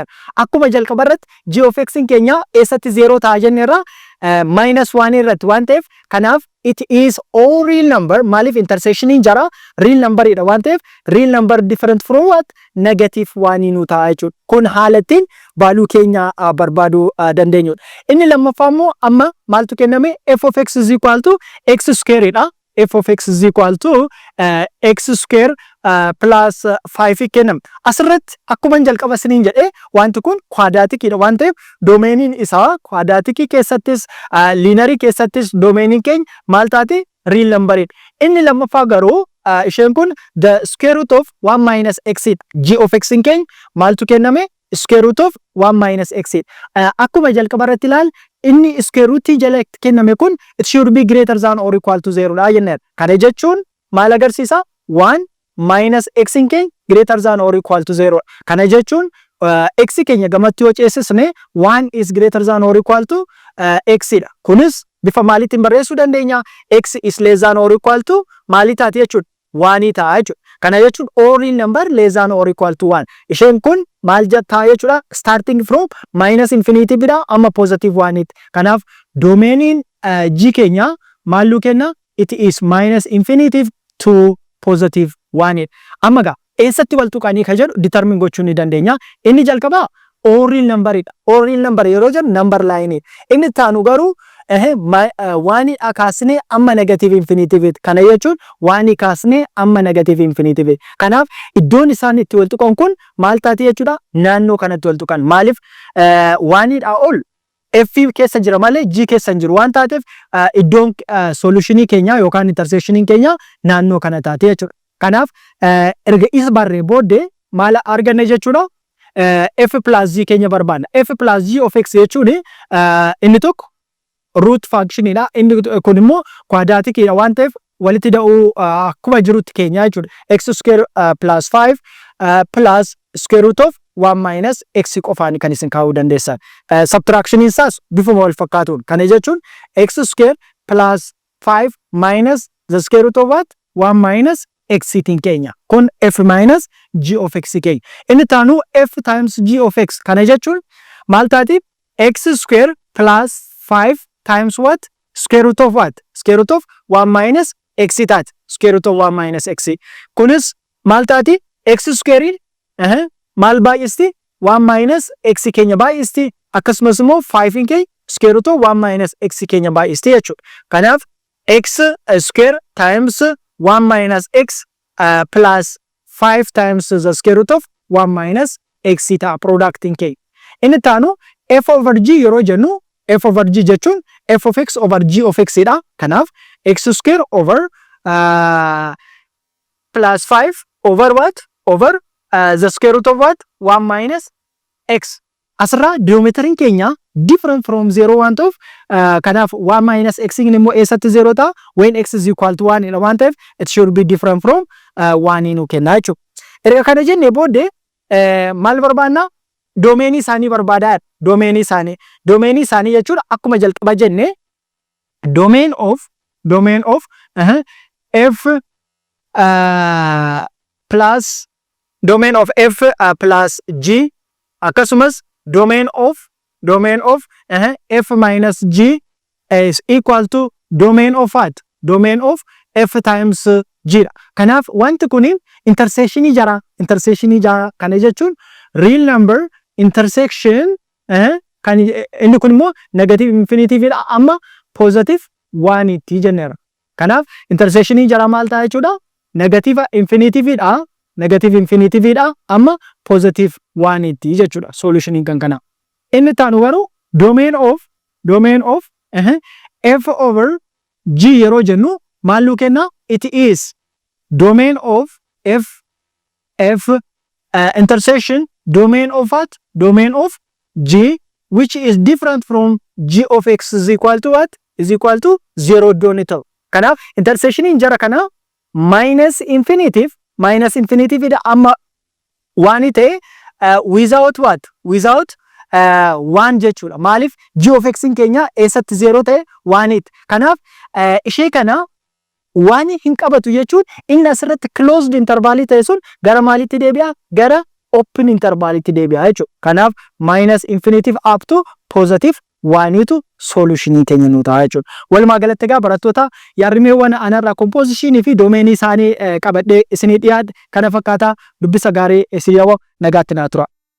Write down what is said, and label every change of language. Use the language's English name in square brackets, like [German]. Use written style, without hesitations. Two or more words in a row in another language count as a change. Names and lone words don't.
[Oromo] Akkuma jalqaba irratti [English] g of x [Oromo] keenya eessatti zero ta'a jenneera, [English] minus 1 [Oromo] irratti waan ta'eef, kanaaf [English] it is all real number. [Oromo] Maaliif intersectioniin jara [English] real number [Oromo] idha waan ta'eef, [English] real number different from what, negative 1 [Oromo] nu ta'a jechuudha. Kun haalattiin baaluu keenya barbaaduu dandeenyudha. Inni lammaffaa immoo amma maaltu kenname, [English] f of x is equal to x square idha. f of x is equal to x square plus 5 kennam. [Oromo] Asirratti akkuma jalqaba isiniin jedhe wanti kun kwaadaatikidha waan ta'eef domeeniin isaa kwaadaatikii keessattis liinarii keessattis domeeniin keenya maal taati, real numberidha. Inni lammaffaa garuu isheen kun [English] the square root of 1 minus x g of x [Oromo] keenya maaltu kenname, [English] square root of 1 minus x. [Oromo] Akkuma jalqaba irratti ilaal inni [English] square root [Oromo] jala kenname kun [English] it should be greater than or equal to 0 [Oromo] dha jenneera. Kana jechuun maal agarsiisa, [English] 1 minus x keenya greater than or equal to 0. [Oromo] Kana jechuun x keenya gamatti yoo ceesisne [English] 1 is greater than or equal to x [Oromo] dha. Kunis bifa maaliitiin barreessuu dandeenya, [English] x is less than or equal to [Oromo] maalii taati jechuudha, 1 ta'a jechuudha. Kana jechuun [English] all real number less than or equal to 1. [Oromo] Isheen kun maal jettaa jechuudha, [English] starting from minus infinity [Oromo] bidha amma [English] positive 1 itti. [Oromo] Kanaaf domeeniin g keenya maal nu kenna, [English] it is minus infinity to positive 1 itti. [Oromo] Amma gaa eessatti wal tuqanii ka jedhu determine gochuu ni dandeenya. Inni jalqabaa [English] all real number idha. All real number [Oromo] yeroo jedhu [English] number line idha. [Oromo] Inni taanu garuu waan kaasnee amma [English] negative infinity. [Oromo] Kana jechuun waan kaasnee amma [English] negative infinity. [Oromo] Kanaaf iddoon isaan itti wal tuqan kun maal taati jechuudha, naannoo kanatti wal tuqan. Maaliif waan ol f keessa jira malee g keessa hin jiru waan taateef iddoon solutionii keenya yookaan intersectioniin keenya naannoo kana taati jechuudha. Kanaaf erga isa barree booddee maal arganne jechuudha, [English] f plus g [Oromo] keenya barbaanna. [English] f plus g of x [Oromo] jechuun inni tokko [English] root function [Oromo] idha, inni kun immoo kwaadaatikidha waan ta'eef walitti da'uu akkuma jirutti keenya jechuudha. [English] x square plus 5 plus square root of 1 minus x [Oromo] qofaan kan isin kaa'uu dandeessan. Subtraction isaas bifuma wal fakkaatuun. Kana jechuun [English] x square plus 5 minus the square root of what, 1 minus x [Oromo] tiin keenya. [English] Kun f minus g of x keenya. [Oromo] Inni taanu [English] f times g of x. [Oromo] Kana jechuun maal taati, [English] x square plus 5 times what, square root of what, square root of 1 minus x taati. Square root of 1 minus x. [Oromo] Kunis maal taati, [English] x square [Oromo] maal baay'isti, [English] 1 minus x [Oromo] keenya baay'isti, akkasumas immoo 5 keenya [English] square root of 1 minus x [Oromo] keenya baay'isti jechuudha. [English] Kanaaf x square times 1 minus x plus 5 times the square root of 1 minus x [Oromo] ta'a productiin keenya. Inni taanu [English] f over g [Oromo] yeroo jennu, [English] f over g jechuun f of x over g of x dha. Kanaaf x square over plus 5 over what, over the square root of what, 1 minus x. [Oromo] Asirraa denominator keenya [English] different from 0 [Oromo] waan ta'uuf kanaaf [English] 1 minus x [Oromo] immoo eessatti 0 ta'a, [English] when x is equal to 1 [Oromo] waan ta'eef [English] it should be different from 1 [Oromo] nu kenna jechuudha. Erga kana jennee booddee maal barbaanna, doomeenii isaanii barbaadaa. Doomeenii isaanii jechuudha akkuma jalqaba jenne [English] domain of f plus domain of f plus g akkasumas domain of f minus g is equal to domain of what, domain of f times g. [Oromo] Kanaaf wanti kun intersectionii jara kana jechuun [English] real number intersection [Oromo] kan inni kun immoo [English] negative infinity [Oromo] dha amma [English] positive 1 [Oromo] itti jenneera. Kanaaf intersectionii jara maal ta'a jechuudha, [English] negative infinity [Oromo] dha amma [English] positive 1 [Oromo] itti jechuudha. Solutioniin kan kana. inni taanu garuu [English] domain of f over g [Oromo] yeroo jennu maal nu kenna? [English] It is domain of f intersection domain of what? Domain of g, which is different from g of x is equal to what? Is equal to 0 [Oromo] doon ta'u. Kanaaf intersectioniin jara kana [English] minus infinitive [Oromo] ida amma waan ta'e [English] without what? [Oromo] Without waan jechuudha. Maaliif g of x keenya eessatti 0 ta'e waanitti. Kanaaf ishee kana waan hin qabatu jechuun inni asirratti closed interval ta'e sun gara maalitti deebi'a? Gara open intervalitti deebi'a jechuudha. Kanaaf [English] minus infinitive up to positive [Oromo] waanitu solutionii keenya nu ta'a jechuudha. Walumaa galatti egaa barattoota yaadrimeewwan anarraa compositionii fi domainii isaanii qabadhee isinii dhiyaadhe kana fakkaata. Dubbisa gaarii isin yawa nagaatti naa tura.